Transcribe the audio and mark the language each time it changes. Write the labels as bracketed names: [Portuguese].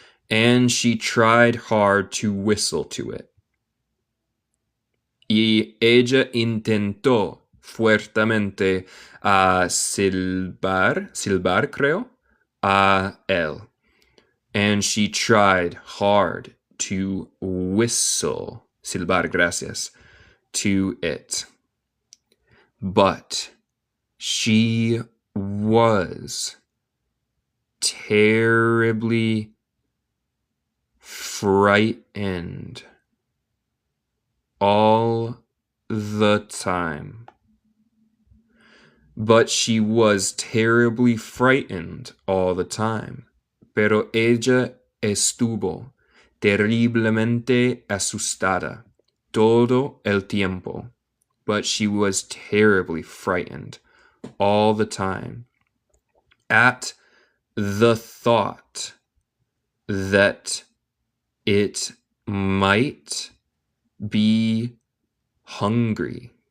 [English] And she tried hard to whistle to it. [Spanish] Y ella intentó fuertemente silbar, creo, a él. [English] And she tried hard to whistle, [Spanish] silbar, gracias, [English] to it. But she was terribly frightened all the time. But she was terribly frightened all the time. [Spanish] Pero ella estuvo terriblemente asustada todo el tiempo. [English] But she was terribly frightened all the time at the thought that it might be hungry.